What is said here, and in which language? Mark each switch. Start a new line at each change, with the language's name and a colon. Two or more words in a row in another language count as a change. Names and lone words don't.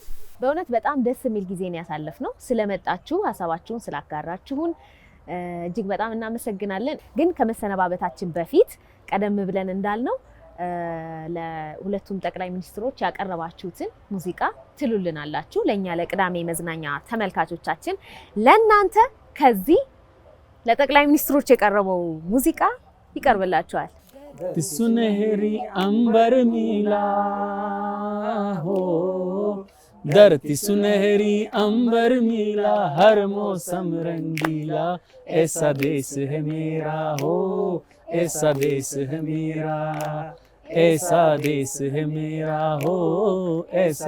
Amharic: በእውነት በጣም ደስ የሚል ጊዜን ያሳለፍነው። ስለመጣችሁ ሀሳባችሁን ስላጋራችሁን እጅግ በጣም እናመሰግናለን። ግን ከመሰነባበታችን በፊት ቀደም ብለን እንዳልነው ለሁለቱም ጠቅላይ ሚኒስትሮች ያቀረባችሁትን ሙዚቃ ትሉልናላችሁ። ለኛ ለቅዳሜ መዝናኛ ተመልካቾቻችን ለናንተ ከዚህ ለጠቅላይ ሚኒስትሮች የቀረበው ሙዚቃ ይቀርብላችኋል።
Hindi: सुनहरी अंबर मिला हो धरती सुनहरी अंबर मिला हर मौसम रंगीला ऐसा देश है मेरा हो ऐसा देश है मेरा ऐसा देश है मेरा हो ऐसा